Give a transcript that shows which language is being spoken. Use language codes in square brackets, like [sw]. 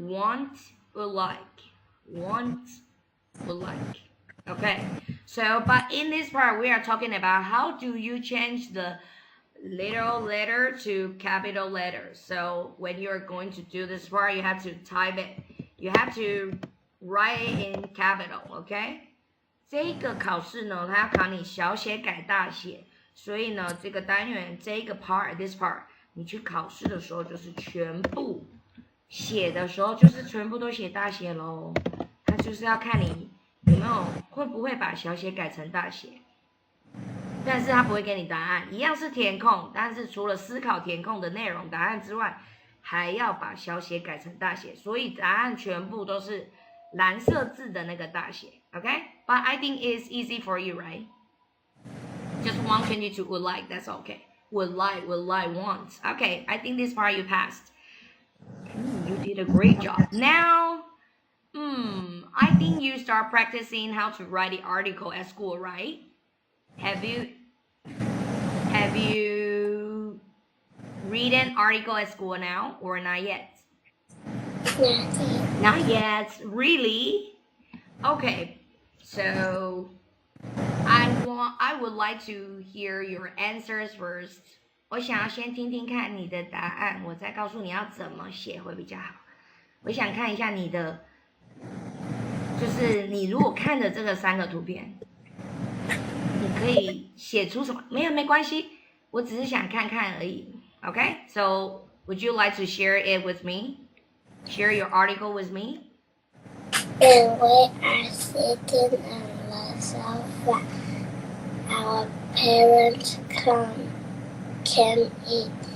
[en] Want, would like. Want, would like. Okay. So, but in this part, we are talking about how do you change the little letter to capital letters. So when you're going to do this part, you have to type it. You have to write it in capital, okay? [zh] 这个考试呢，它要考你小写改大写，所以呢，这个单元这个 [en] this part， [zh] 你去考试的时候就是全部写的时候就是全部都写大写咯。它就是要看你有没有会不会把小写改成大写。但是它不会给你答案，一样是填空，但是除了思考填空的内容答案之外，还要把小写改成大写，所以答案全部都是蓝色字的那个大写 ，OK？ [en] But I think it's easy for you, right? Just one change to would like, that's okay. Would like, want. Okay, I think this part you passed. You did a great job. Now, I think you start practicing how to write the article at school, right? Have you read an article at school now or not yet? Not yet. Really? Okay. So I would like to hear your answers first. [zh] 我想要先听听看你的答案，我再告诉你要怎么写会比较好。我想看一下你的，就是你如果看着这个3个图片。你可以写出什么？没关系，我只是想看看而已。 [en] Okay, so would you like to share it with me? Share your article with me? And we are sitting on the sofa. Our parents came in.